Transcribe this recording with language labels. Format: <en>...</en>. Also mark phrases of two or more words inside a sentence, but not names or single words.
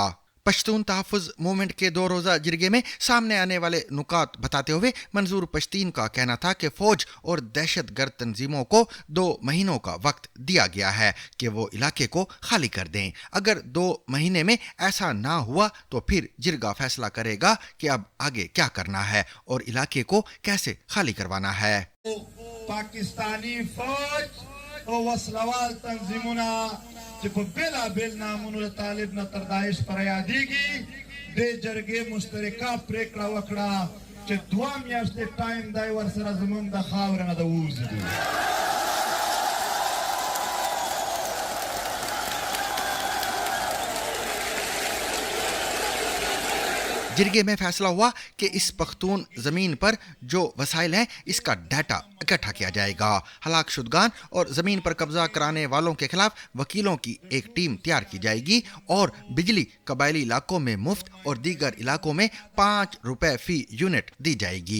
<ur>پشتون تحفظ موومنٹ کے 2 روزہ جرگے میں سامنے آنے والے نکات بتاتے ہوئے منظور پشتین کا کہنا تھا کہ فوج اور دہشتگرد تنظیموں کو 2 مہینوں کا وقت دیا گیا ہے کہ وہ علاقے کو خالی کر دیں. اگر 2 مہینے میں ایسا نہ ہوا تو پھر جرگہ فیصلہ کرے گا کہ اب آگے کیا کرنا ہے اور علاقے کو کیسے خالی کروانا ہے.</ur> <ps>پاکستاني فوج اور وسلوال تنظیمونه چې په بېلابېل نامونو د طالب نه تر داعش پر یادېږي د جرګې مشترکه پرېکړه وکړه چې 2 میاشتې ټایم دی ورسره زموږ د خاورې نه د ووځي.</ps> <ur>جرگے میں فیصلہ ہوا کہ اس پختون زمین پر جو وسائل ہیں اس کا ڈیٹا اکٹھا کیا جائے گا. ہلاک شدگان اور زمین پر قبضہ کرانے والوں کے خلاف وکیلوں کی ایک ٹیم تیار کی جائے گی اور بجلی قبائلی علاقوں میں مفت اور دیگر علاقوں میں 5 روپے فی یونٹ دی جائے گی.</ur>